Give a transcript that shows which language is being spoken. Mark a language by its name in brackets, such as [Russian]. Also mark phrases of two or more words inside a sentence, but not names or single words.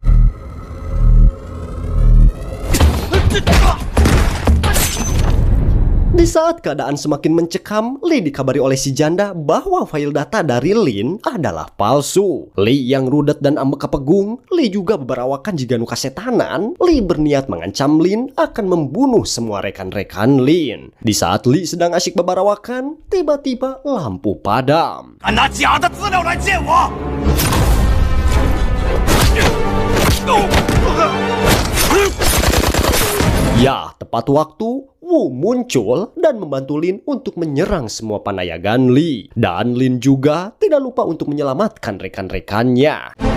[Indonesian] Di saat keadaan semakin mencekam, Lee dikabari oleh si janda bahwa file data dari Lin adalah palsu. [Sundanese] Lee yang rudet dan ambek kepegung, Lee juga berberawakan jiganu kasetanan. [Indonesian] Lee berniat mengancam Lin akan membunuh semua rekan-rekan Lin. Di saat Lee sedang asyik berbarawakan, tiba-tiba lampu padam. [Chinese] 敢拿假的资料来见我！ [Indonesian] Ya, tepat waktu, Wu muncul dan membantu Lin untuk menyerang semua panayagan Lee. Dan Lin juga tidak lupa untuk menyelamatkan rekan-rekannya.